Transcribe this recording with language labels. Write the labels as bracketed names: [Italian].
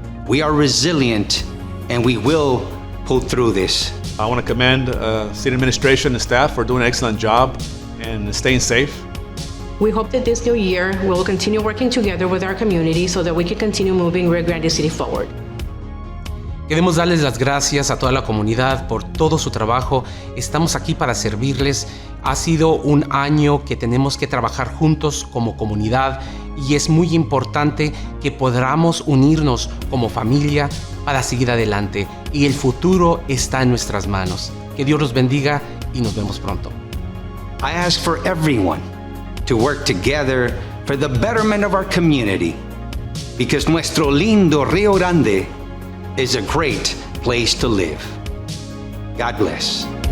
[English] We are resilient, and we will pull through this. I want to commend city administration and staff for doing an excellent job and staying safe. We hope that this new year we'll continue working together with our community so that we can continue moving Rio Grande City forward. [Spanish] Queremos darles las gracias a toda la comunidad por todo su trabajo. Estamos aquí para servirles. Ha sido un año que tenemos que trabajar juntos como comunidad y es muy importante que podamos unirnos como familia para seguir adelante. Y el futuro está en nuestras manos. Que Dios los bendiga y nos vemos pronto. [English] I ask for everyone to work together for the betterment of our community, because [Spanish] nuestro lindo [English] Rio Grande is a great place to live. God bless.